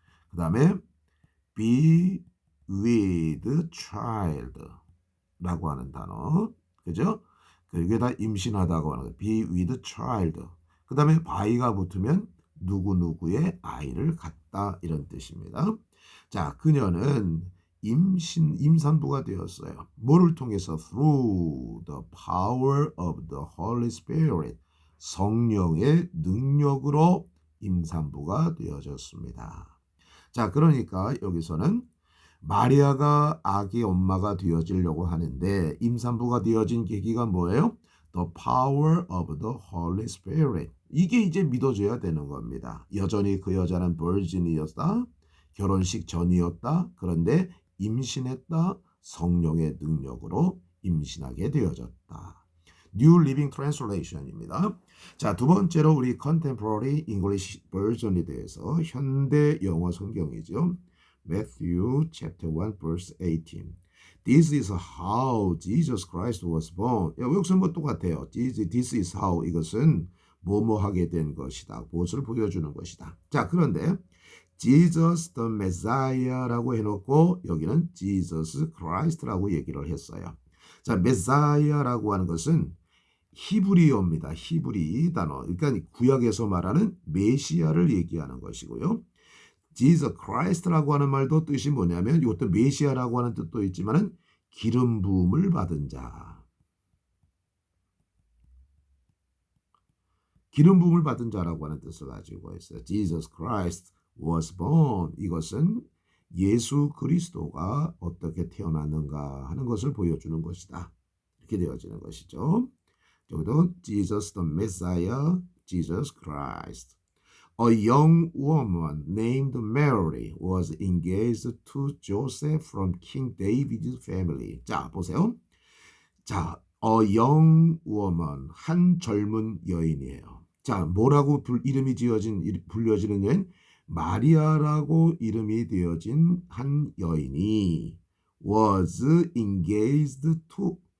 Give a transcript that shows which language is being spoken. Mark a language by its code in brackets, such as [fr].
[ko] 그 다음에 [en] be with child [ko] 라고 하는 단어. 그죠? 이게 다 임신하다고 하는 거. [en] be with child. [ko] 그 다음에 by가 붙으면 누구누구의 아이를 갖다 이런 뜻입니다. 자, 그녀는 임산부가 되었어요. 뭐를 통해서? [en] through the power of the Holy Spirit. [ko] 성령의 능력으로 임산부가 되어졌습니다. 자, 그러니까 여기서는 마리아가 아기 엄마가 되어지려고 하는데 임산부가 되어진 계기가 뭐예요? [en] The power of the Holy Spirit. [ko] 이게 이제 믿어져야 되는 겁니다. 여전히 그 여자는 virgin이었다. 결혼식 전이었다. 그런데 임신했다. 성령의 능력으로 임신하게 되어졌다. New Living Translation입니다. 자, 두 번째로 우리 Contemporary English Version에 대해서 현대 영어 성경이죠. [en] Matthew chapter 1 verse 18. This is how Jesus Christ was born. [ko] 여기서 뭐 똑같아요. [en] This is how [ko] 이것은 뭐뭐 하게 된 것이다. 무엇을 보여주는 것이다. 자, 그런데 Jesus the Messiah라고 해놓고 여기는 Jesus Christ라고 얘기를 했어요. 자, Messiah라고 하는 것은 히브리어입니다. 히브리 단어. 그러니까 구약에서 말하는 메시아를 얘기하는 것이고요. Jesus Christ라고 하는 말도 뜻이 뭐냐면 이것도 메시아라고 하는 뜻도 있지만은 기름 부음을 받은 자. 기름 부음을 받은 자라고 하는 뜻을 가지고 있어요. [en] Jesus Christ was born. [ko] 이것은 예수 그리스도가 어떻게 태어났는가 하는 것을 보여주는 것이다. 이렇게 되어지는 것이죠. 여기도 Jesus the Messiah, Jesus Christ. [en] A young woman named Mary was engaged to Joseph from King David's family. [ko] 자, 보세요. 자, [en] a young woman, [ko] 한 젊은 여인이에요. 자, 뭐라고 이름이 불려지는 여인? 마리아라고 이름이 되어진 한 여인이 [en] was engaged to